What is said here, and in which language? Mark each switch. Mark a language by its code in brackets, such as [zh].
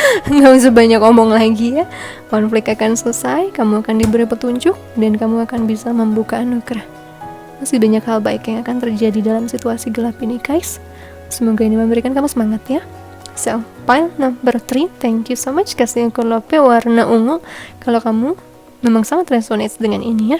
[id] Nggak usah banyak ngomong lagi ya. Konflik akan selesai, kamu akan diberi petunjuk, dan kamu akan bisa membuka anugerah. Masih banyak hal baik yang akan terjadi dalam situasi gelap ini guys. Semoga ini memberikan kamu semangat ya. [en] So, pile number 3, thank you so much. [id] Kasih aku lope warna ungu kalau kamu memang sangat resonates dengan ini ya.